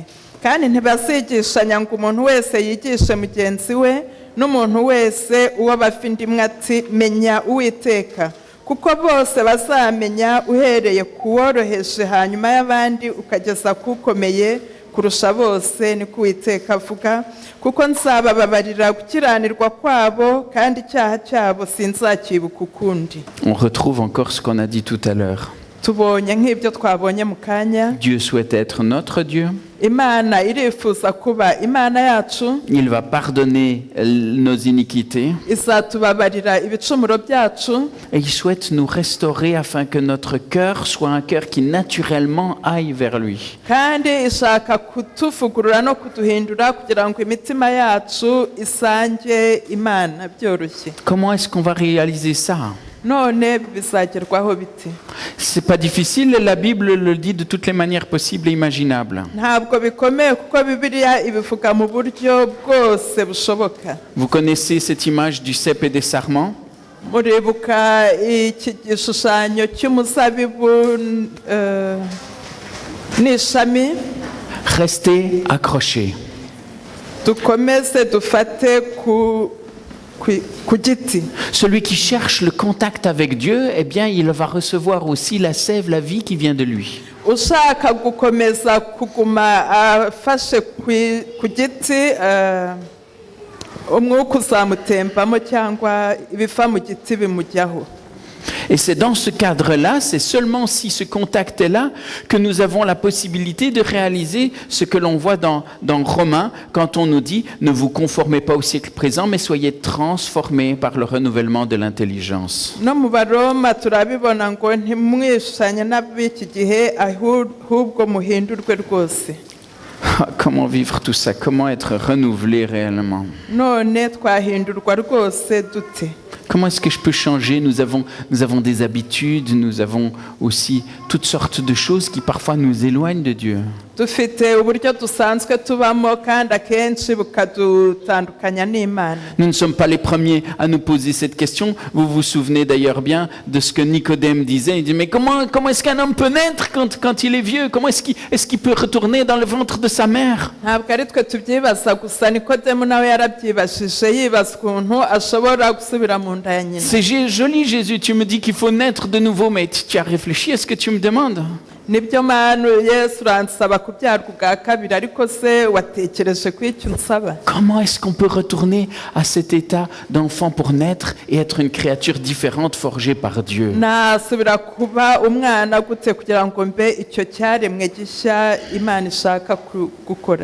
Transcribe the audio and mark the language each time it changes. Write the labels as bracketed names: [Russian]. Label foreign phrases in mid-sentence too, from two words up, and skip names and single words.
[Kinyarwanda] Kandi ntibazigishanya ngo umuntu wese yigishe mugenzi we, n'umuntu wese uwo bafite imwe ati menya Uwiteka, kuko bose bazamenya uhereye ku woroheje hanyuma y'abandi ukageza ku ukomeye, kurusha bose niko Uwiteka avuga kuko nzabababarira gukiranirwa kwabo kandi icyaha cyabo sinzakibuka ukundi. [French] On retrouve encore ce qu'on a dit tout à l'heure. [Kinyarwanda] Tubonye nk'ibyo twabonye mu kanya. [French] Dieu souhaite être notre Dieu. [Kinyarwanda] Imana irifuza kuba Imana yacu. [French] Il va pardonner nos iniquités. [Kinyarwanda] Izatubabarira ibicumuro byacu. [French] Et il souhaite nous restaurer afin que notre cœur soit un cœur qui naturellement aille vers lui. [Kinyarwanda] Kandi ishaka kutuvugurura no kuduhindura kugira ngo imitima yacu isange Imana byoroshye. [French] Comment est-ce qu'on va réaliser ça? [Kinyarwanda] None bizagerwaho biti? [French] C'est pas difficile, la Bible le dit de toutes les manières possibles et imaginables. [Kinyarwanda] Ntabwo bikomeye kuko Bibiliya ibivuga mu buryo bwose bushoboka. [French] Vous connaissez cette image du cep et des sarments? [Kinyarwanda] Muribuka iki gishushanyo cy'umuzabibu n'ishami? [French] Restez accrochés. [Kinyarwanda] Dukomeze dufate ku giti. [French] Celui qui cherche le contact avec Dieu, eh bien, il va recevoir aussi la sève, la vie qui vient de lui. [Kinyarwanda] Ushaka gukomeza kuguma afashe ku giti umwuka uzamutembamo cyangwa ibiva mu giti bimujyaho. [French] Et c'est dans ce cadre-là, c'est seulement si ce contact est là que nous avons la possibilité de réaliser ce que l'on voit dans Romains quand on nous dit « Ne vous conformez pas au siècle présent, mais soyez transformés par le renouvellement de l'intelligence. » [Kinyarwanda] No mu Baroma turabibona ngo ntimwishushanye n'ab'iki gihe ahubwo muhindurwe rwose. [French] Comment vivre tout ça? Comment être renouvelé réellement? [Kinyarwanda] None twahindurwa rwose dute? [French] Comment est-ce que je peux changer? Nous avons des habitudes, nous avons aussi toutes sortes de choses qui parfois nous éloignent de Dieu. [Kinyarwanda] Dufite uburyo dusanzwe tubamo kandi akenshi bukadutandukanya n'Imana. [French] Nous ne sommes pas les premiers à nous poser cette question. Vous vous souvenez d'ailleurs bien de ce que Nicodème disait. Il dit, mais comment est-ce qu'un homme peut naître quand il est vieux? Comment est-ce qu'il peut retourner dans le ventre de sa mère? [Kinyarwanda] Ntabwo ari twe tubyibaza gusa Nikodemu nawe yarabyibashije yibaza ukuntu ashobora gusubira mu nda ya nyina. [French] C'est joli Jésus, tu me dis qu'il faut naître de nouveau, mais tu as réfléchi à ce que tu me demandes? [Kinyarwanda] Nibyo manu Yesu uransaba kubyarwa ubwa kabiri ariko se watekereje ku icyo unsaba? [French] Comment est-ce qu'on peut retourner à cet état d'enfant pour naître et être une créature différente forgée par Dieu? [Kinyarwanda] Nasubira kuba umwana gute kugira ngo mbe icyo cyaremwe gishya Imana ishaka gukora?